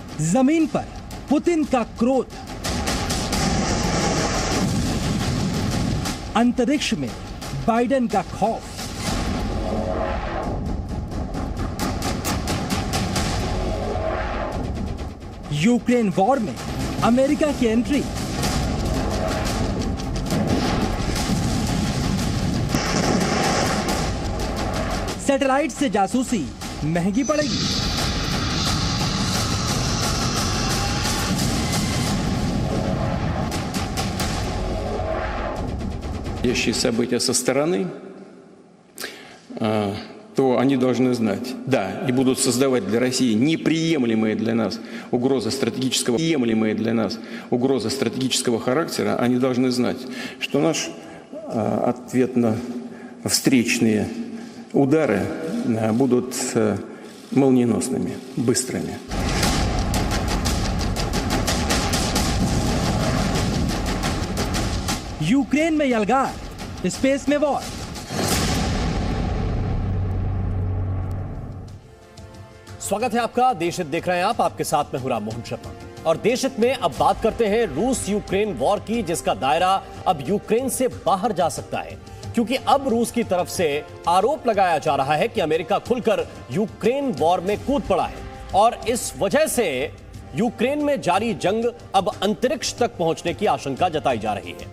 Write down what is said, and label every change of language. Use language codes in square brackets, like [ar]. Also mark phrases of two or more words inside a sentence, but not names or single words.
[hi] जमीन पर पुतिन का क्रोध, अंतरिक्ष में बाइडेन का खौफ, यूक्रेन वॉर में अमेरिका की एंट्री, सैटेलाइट से जासूसी महंगी पड़ेगी। [ru] События со стороны, то они должны знать, да, и будут создавать для России неприемлемые для нас угрозы стратегического характера, они должны знать, что наш ответно-встречные удары будут молниеносными, быстрыми. [hi] यूक्रेन में यलगार, स्पेस में वॉर। स्वागत है आपका। देशहित देख रहे हैं आप, आपके साथ में हूं राम मोहन शर्मा। और देशहित में अब बात करते हैं रूस यूक्रेन वॉर की, जिसका दायरा अब यूक्रेन से बाहर जा सकता है, क्योंकि अब रूस की तरफ से आरोप लगाया जा रहा है कि अमेरिका खुलकर यूक्रेन वॉर में कूद पड़ा है और इस वजह से यूक्रेन में जारी जंग अब अंतरिक्ष तक पहुंचने की आशंका जताई जा रही है।